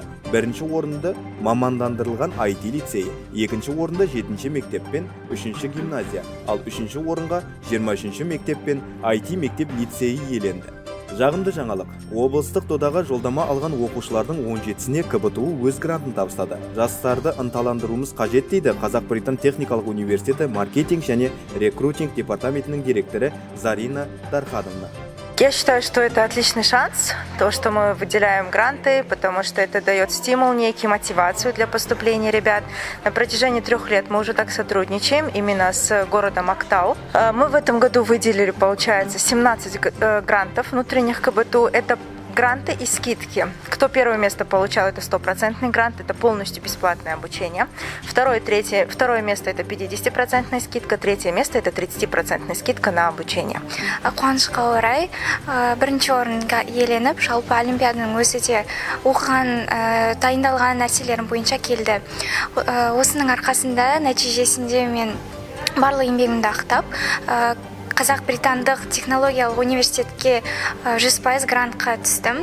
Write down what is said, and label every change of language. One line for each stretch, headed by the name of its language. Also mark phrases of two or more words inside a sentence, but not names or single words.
Kazakh: Бірінші орынды мамандандырылған IT лицейі, екінші орынды 7-ші мектеп пен 3-ші гимназия, ал 3-ші орынға 23-ші мектеп пен IT мектеп лицейі иеленді. Жағымды жаңалық, облыстық додаға жолдама алған оқушылардың 17-сіне КБТУ өз грантын табыстады. Жастарды ынталандыруымыз қажет, дейді Қазақ-Британ техникалық университеті маркетинг және рекрутинг департаментінің директоры Зарина Дархадовна.
Russian: Я считаю, что это отличный шанс, то, что мы выделяем гранты, потому что это дает стимул, некий мотивацию для поступления ребят. На протяжении 3 лет мы уже так сотрудничаем именно с городом Актау. Мы в этом году выделили, получается, 17 грантов внутренних КБТУ. Это гранты и скидки. Кто первое место получал, это 100% грант, это полностью бесплатное обучение. Второе место это 50% скидка, третье место это 30% скидка на обучение.
Kazakh: Қуанышқа орай, бірінші орынға иеленіп, жалпы олимпиаданың өзі де оқыған, дайындалған нәрселерім бойынша келді. Осының арқасында нәтижесінде мен барлық еңбегімді ақтап, Қазақ-Британдық технологиялық университетке 100% грантқа түстім.